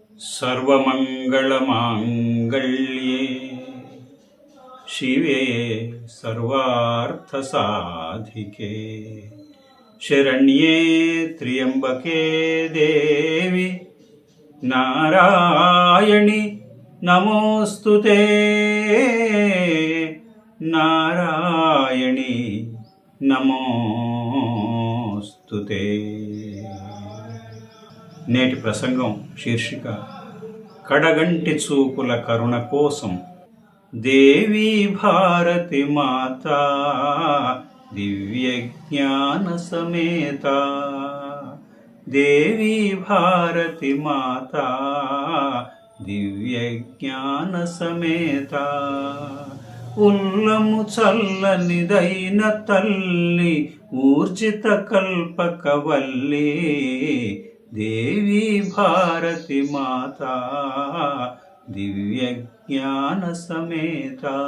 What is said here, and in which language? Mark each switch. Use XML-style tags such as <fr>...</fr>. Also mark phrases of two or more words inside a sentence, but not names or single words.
<sa>सर्वमङ्गलमाङ्गल्ये शिवे सर्वार्थसाधिके शरण्ये त्र्यम्बके देवी नारायणि नमोस्तुते नारायणि नमोस्तुते।</sa> <te>నేటి ప్రసంగం శీర్షిక కడగంటి చూపుల కరుణ కోసం। దేవీ భారతి మాతా దివ్య జ్ఞాన సమేత, దేవీ భారతి మాతా దివ్య జ్ఞాన సమేత, ఉల్లము చల్లనిదైన తల్లి ఊర్జిత కల్పకవల్లి దేవీ భారతి మాతా దివ్య జ్ఞాన సమేత,</te>